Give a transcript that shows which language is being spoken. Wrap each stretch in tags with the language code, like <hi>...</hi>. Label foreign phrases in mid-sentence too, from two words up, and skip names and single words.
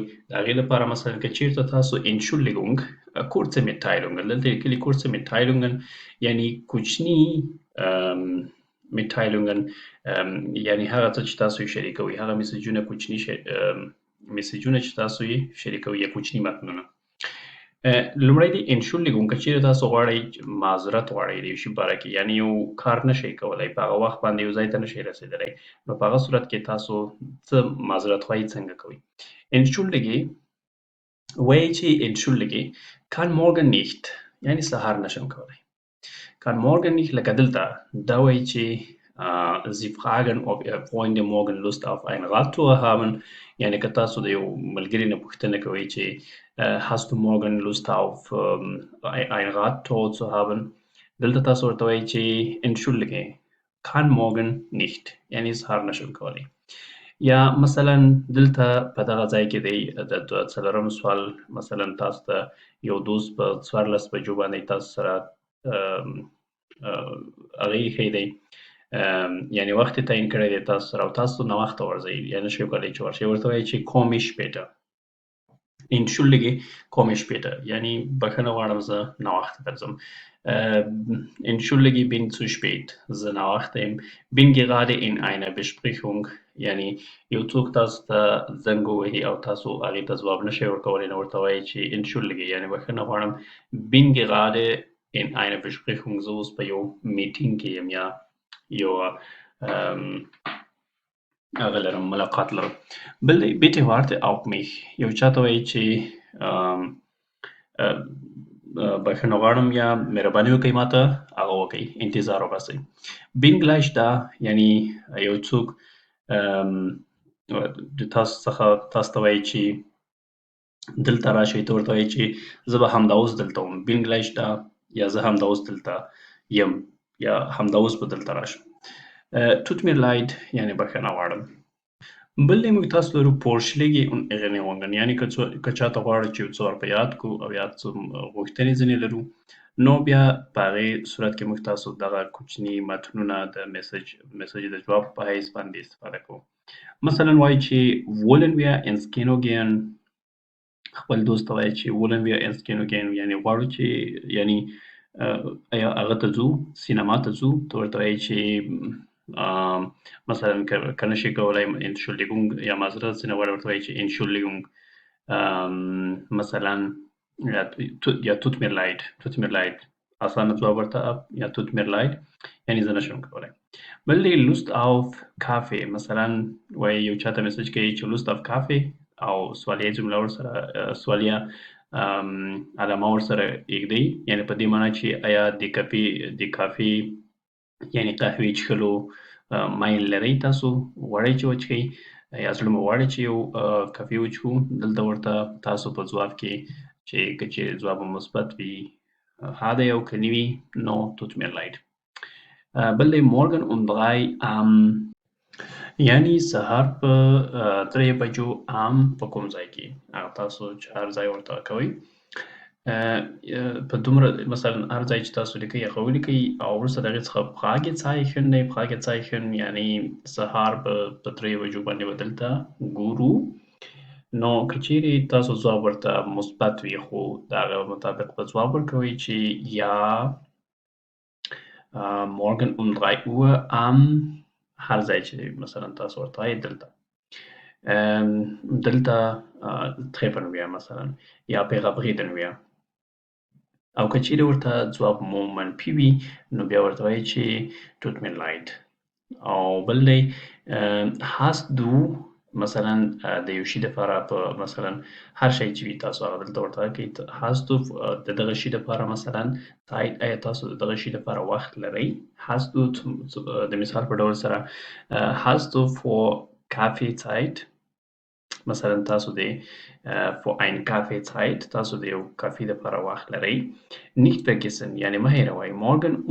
<ps>د هغې لپاره مثلا که چېرته تاسو</ps> <de>Entschuldigung kurze Mitteilungen</de> <ps>دلته لیکلي</ps> <de>kurze Mitteilungen</de> <ps>یعنی کوچني Mitteilungen یعنی هغه څه چې تاسو یې شریکوئ، هغه میسیجونه کوچني میسیجونه چې تاسو یې شریکوئ یا کوچني متنونه. لومړی دی Entschuldigung که چېرې تاسو غواړئ معذرت غواړئ د یو شي په اړه کې، یعنې یو کار نشئ کولی، په هغه وخت باندې یو ځای ته نشئ رسېدلی، نو په هغه صورت کې تاسو څه معذرت خواهي څنګه کوئ؟ Entschuldige وایي چې</ps> <de>Entschuldige kann morgen nicht</de> <ps>یعنې سهار نشم کولی.</ps> <de>kann morgen nicht</de> <ps>لکه دلته دا وایي چې</ps> <de>Sie fragen ob Ihre Freunde morgen Lust auf ein Radtour haben</de> <ps>یعنې که تاسو د یو ملګري نه پوښتنه کوئ چې</ps> <de>hast du morgen Lust auf ein Radtour zu haben،</de> <ps>دلته تاسو ورته وایئ چې</ps> <de>Entschuldige kann morgen nicht</de> <ps>یعنې سهار نشم کولی. یا مثلا دلته په دغه ځای کې دی د 4م سوال مثلا تاسو ته یو دوست په 14 بجو باندې تاسو سره هغه ایښی دی، یعنې وخت یې تعیین کړی دی تاسو سره او تاسو ناوخته ورځئ یا نشئ کولی چې ورشئ، ورته وایئ چې</ps> <de>komme später. Entschuldige komme später</de> <ps>یعنې بښنه غواړم زه ناوخته درځم.</ps> <de>Entschuldige bin zu spät</de> <ps>زه ناوخته یم.</ps> <de>bin gerade in einer Besprechung</de> <ps>یعنې یو څوک تاسو ته زنګ ووهي او تاسو هغې ته ځواب نشئ ورکولی، نو ورته وایئ چې Entschuldige یعنې بښنه غواړم</ps> <de>bin gerade in einer Besprechung</de> <ps>زه اوس په یو میټینګ کې یم یا یو هغه لرم ملاقات لرم. بل دی</ps> <de>bitte warte auf mich</de> <ps>یو چاته وایي چې بښنه غواړم یا مهرباني وکړئ ماته هغه وکړئ، انتظار وباسئ.</ps> <de>bin gleich da</de> <ps>یعنې یو څوک د تاسو څخه تاسو ته وایي چې دلته راشئ، ته ورته وایي چې زه به همدا اوس دلته وم.</ps> <de>bin gleich da</de> <ps>یا زه همدا اوس دلته یم یا همدا اوس به دلته راشم.</ps> <de>tut mir leid</de> <ps>یعنې بښنه غواړم. بل دی موږ تاسو لرو</ps> <de>vorschläge und Erinnerungen</de> <ps>یعنې که چاته غواړو چې یو څه ورپه یاد کړو او یا څه غوښتنې ځینې لرو، نو بیا په هغې صورت کې موږ تاسو دغه کوچني متنونه د میسج د جواب په حیث باندې استفاده کوو. مثلا وایي چې</ps> <de>wollen wir ins Kino gehen</de> <ps>خپل دوست ته وایي چې</ps> <de>wollen wir ins Kino gehen</de> <ps>یعنې غواړو چې یعنې آیا هغه ته ځو، سینما ته ځو، ته ورته وایي چې مثلا که نشئ کولی Entschuldigung یا معذرت ځینې غواړئ ورته وایي چې Entschuldigung مثلا یا</ps> <de>tut mir leid</de> <ps>اسانه ځواب ورته یا</ps> <de>tut mir leid</de> <ps>یعنې زه نشم کولی. بل دی</ps> <de>Lust auf Kaffee</de> <ps>مثلا وایي یو چاته میسج کوي چې</ps> <de>Lust auf Kaffee</de> <ps>او سوالیه جمله ورسره سوالیه علامه ورسره ایږدئ، یعنې په دې معنی چې آیا د کافي یعنې قهوې څښلو میل لرئ، تاسو غواړئ چې وڅښئ یا زړه مو غواړي چې یو کافي وڅښو، دلته ورته تاسو په ځواب کې چې که چیرې ځواب مثبت وي ها دی او که نه وي نو</ps> <de>tut mir leid.</de> <ps>بل دی</ps> <de>morgen um 3</de> <ps>یعنی سهار په 3 بجو په کوم ځای کې هغه تاسو چې هر ځای ورته کوئ په دومره مثلا هر ځای چې تاسو لیکئ هغه ولیکئ او وروسته د هغې څخه Fragezeichen دی Fragezeichen یعنی سهار په 3 بجو باندې به دلته ګورو نو که چیرې تاسو ځواب ورته مثبت وي خو د هغه مطابق به ځواب ورکوئ چې یا</ps> <de>morgen um 3 Uhr</de> <ps>هر ځای چې مثلا تاسو ورته وایئ دلته</ps> <de>treffen wir</de> <ps>مثلا یا</ps> <de>verabreden wir</de> <ps>او که چیرې ورته ځواب مو منفي وي نو بیا ورته وایئ چې</ps> <de>tut mir leid</de> <ps>او بل دی</ps> <de>hast du</de> <ps>مثلا د یو شي دپاره په مثلا هر شی چې وي تاسو هغه دلته ورته وکړئ</ps> <de>hast du</de> <ps>د دغه شي دپاره مثلا Zeit آیا تاسو د دغه شي دپاره وخت لرئ</ps> <de>hast du</de> <ps>د مثال په ډول سره</ps> <de>hast du for Kaffee Zeit</de> <ps>مثلا تاسو د</ps> <de>for ein Kaffee Zeit</de> <ps>تاسو د یو کافي دپاره وخت لرئ</ps> <de>nicht vergessen</de> <ps>یعنی مه هېروئ morgen</ps>